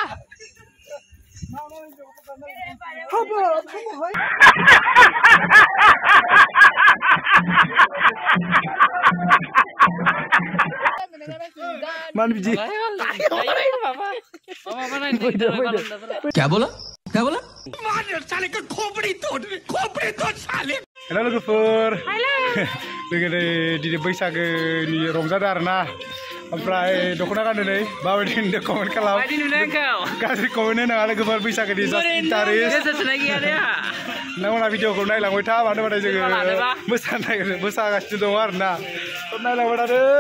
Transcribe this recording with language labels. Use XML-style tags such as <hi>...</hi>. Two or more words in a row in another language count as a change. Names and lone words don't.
<brx>मान बिजी</brx> <hi>क्या बोला साले का खोपड़ी तोड़ साले</hi> <brx>हेलो लोगोफोर जोङो दिनै बैसागोनि रंजादों आरोना ओमफ्राय दख'ना गानदों नै माबायदि नुदों कमेन्ट खालाम गाज्रि कमेन्ट होनाङा लोगोफोर बैसागोनि</brx> <en>just interest</en> <brx>नोंथांमोना भिडिअखौ नायलांबाय था मानो होनबाथाय जोङो मोसागासिनो दङ आरोना नायलांबाय थादो</brx>